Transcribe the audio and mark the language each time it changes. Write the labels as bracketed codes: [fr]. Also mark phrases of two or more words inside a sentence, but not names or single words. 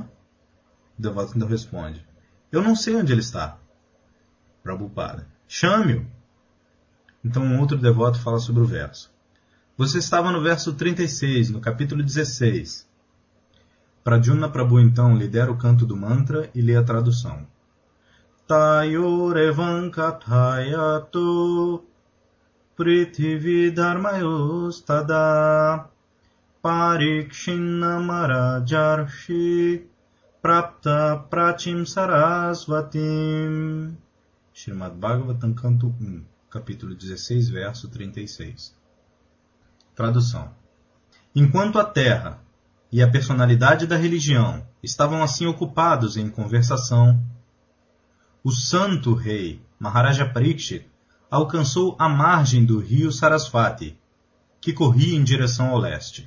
[pt] O devoto então responde: eu não sei onde ele está. Prabhupada: chame-o. Então um outro devoto fala sobre o verso. Você estava no verso 36, no capítulo 16. Pradyumna Prabhu então lidera o canto do mantra e lê a tradução. [sa] Tayorevan kathayato prithivi dharmayos tada Parikshina Marajarshi Prapta Prachim Sarasvatim. [pt] Srimad Bhagavatam, canto 1, capítulo 16, verso 36. Tradução. Enquanto a terra e a personalidade da religião estavam assim ocupados em conversação, o santo rei Maharaja Parikshit alcançou a margem do rio Sarasvati, que corria em direção ao leste.